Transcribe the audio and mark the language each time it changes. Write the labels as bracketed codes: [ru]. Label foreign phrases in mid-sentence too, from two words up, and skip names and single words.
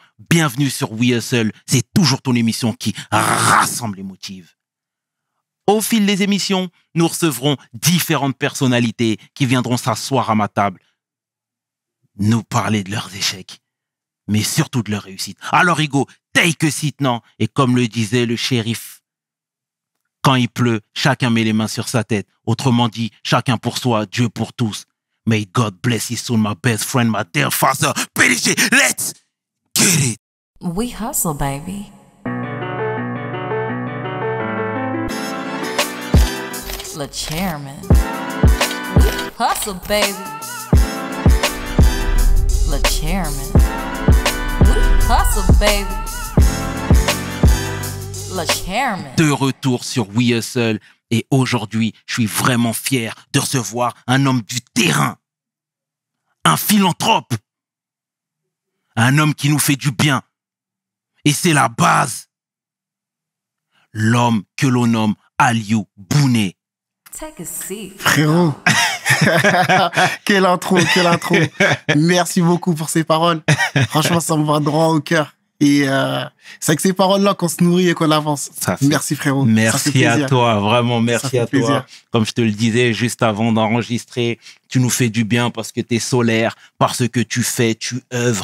[fr] Bienvenue sur We Hustle. C'est toujours ton émission qui rassemble les motifs. Au fil des émissions, nous recevrons différentes personnalités qui viendront s'asseoir à ma table, nous parler de leurs échecs, mais surtout de leurs réussites. Alors, Hugo, [en] take a seat, [fr] non? Et comme le disait le shérif, quand il pleut, chacun met les mains sur sa tête. Autrement dit, chacun pour soi, Dieu pour tous. [en] May God bless his soul, my best friend, my dear father. [fr] PDG, [en] let's get it! We hustle, baby. Le chairman. We hustle, baby. Le chairman. We hustle, baby. Le chairman. [fr] De retour sur We Hustle et aujourd'hui, je suis vraiment fier de recevoir un homme du terrain, un philanthrope, un homme qui nous fait du bien. Et c'est la base. L'homme que l'on nomme Aliou Bouné. [en] Take a seat. [fr] Frérot, quelle intro. Merci beaucoup pour ces paroles. Franchement, ça me va droit au cœur. Et c'est avec ces paroles-là qu'on se nourrit et qu'on avance. Merci frérot. Merci à toi, vraiment merci à toi. Comme je te le disais juste avant d'enregistrer, tu nous fais du bien parce que tu es solaire, parce que tu fais, tu œuvres.